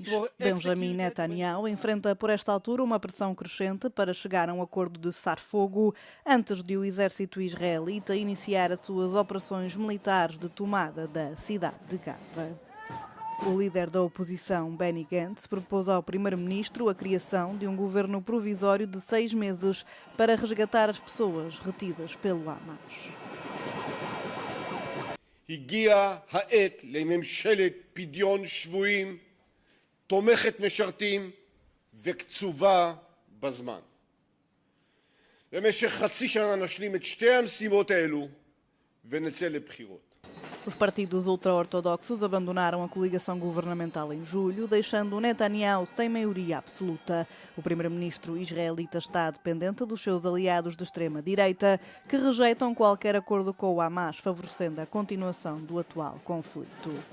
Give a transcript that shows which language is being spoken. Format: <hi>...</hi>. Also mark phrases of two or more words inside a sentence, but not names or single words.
<pt>Benjamin Netanyahu enfrenta por esta altura uma pressão crescente para chegar a um acordo de cessar-fogo antes de o exército israelita iniciar as suas operações militares de tomada da cidade de Gaza. O líder da oposição, Benny Gantz, propôs ao primeiro-ministro a criação de um governo provisório de 6 meses para resgatar as pessoas retidas pelo Hamas.</pt> <he>הגיעה העת לממשלת פדיון שבויים, תומכת משרתים וקצובה בזמן. במשך חצי שנה נשלים את שתי המשימות האלו ונצא לבחירות.</he> <pt>Os partidos ultra-ortodoxos abandonaram a coligação governamental em julho, deixando Netanyahu sem maioria absoluta. O primeiro-ministro israelita está dependente dos seus aliados de extrema-direita, que rejeitam qualquer acordo com o Hamas, favorecendo a continuação do atual conflito.</pt>